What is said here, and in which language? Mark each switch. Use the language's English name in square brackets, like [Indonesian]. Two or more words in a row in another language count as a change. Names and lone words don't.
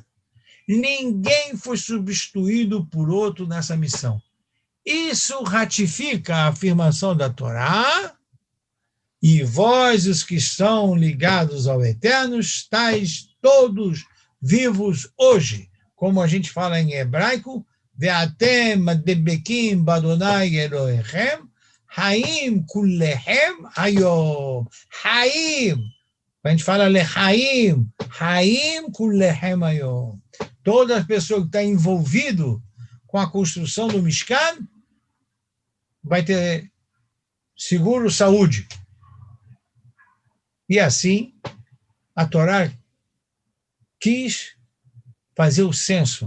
[Portuguese] Ninguém foi substituído por outro nessa missão. Isso ratifica a afirmação da Torá, e vós, os que estão ligados ao Eterno, estáis todos vivos hoje. Como a gente fala em hebraico, [Hebrew] ואתם הדבקים באדוני אלוהיכם, חיים כולכם היום. [Portuguese] Haim. A gente fala [Hebrew] לחיים, חיים כולכם היום. [Portuguese] Toda a pessoa que está envolvido com a construção do Mishkan vai ter seguro saúde. E assim, a Torá quis fazer o censo.